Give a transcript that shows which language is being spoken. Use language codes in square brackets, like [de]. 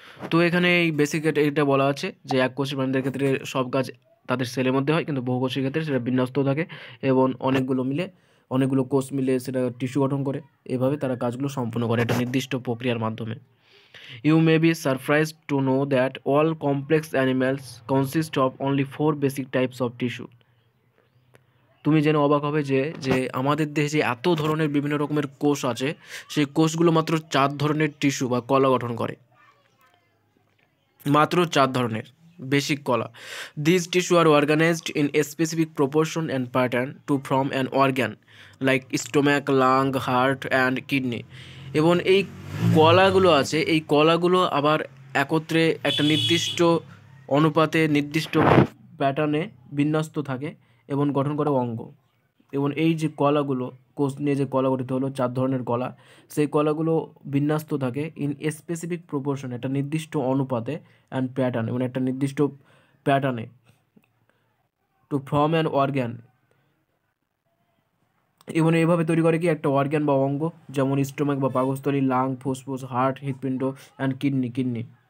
[bn] তো এখানে এই বেসিক এটা বলা আছে যে এককোষী প্রাণীদের ক্ষেত্রে সব কাজ তাদের সেলের মধ্যে হয়, কিন্তু বহুকোষীর ক্ষেত্রে সেটা বিন্যস্ত থাকে এবং অনেকগুলো কোষ মিলে সেটা টিস্যু গঠন করে। এভাবে তারা কাজগুলো সম্পন্ন করে একটা নির্দিষ্ট প্রক্রিয়ার মাধ্যমে। [en] You may be surprised to know that all complex animals consist of only 4 basic types of tissue. [bn] তুমি জেনে অবাক হবে যে যে আমাদের দেহে যে এত ধরনের বিভিন্ন রকমের কোষ আছে, সেই কোষগুলো মাত্র 4 ধরনের টিস্যু বা কলা গঠন করে, মাত্র 4 ধরনের বেসিক কলা। [en] These tissue are organized in a specific proportion and pattern to form an organ like stomach, lung, heart and kidney. [bn] এবং এই কলাগুলো আছে, এই কলাগুলো আবার একত্রে একটা নির্দিষ্ট অনুপাতে নির্দিষ্ট প্যাটার্নে বিন্যস্ত থাকে এবং গঠন করে অঙ্গ। এবং এই যে কলাগুলো, কোষ নিয়ে যে কলা গঠিত হলো 4 ধরনের কলা, সেই কলাগুলো বিন্যস্ত থাকে [en] in specific proportion, [bn] একটা নির্দিষ্ট অনুপাতে [en] and pattern, [bn] এবং একটা নির্দিষ্ট প্যাটার্নে [en] to form an organ, [bn] এবং এইভাবে তৈরি করে কি একটা অর্গ্যান বা অঙ্গ, যেমন স্টোমাক বা পাকস্থলী, লাং, ফুসফুস, হার্ট, হৃৎপিণ্ড অ্যান্ড কিডনি।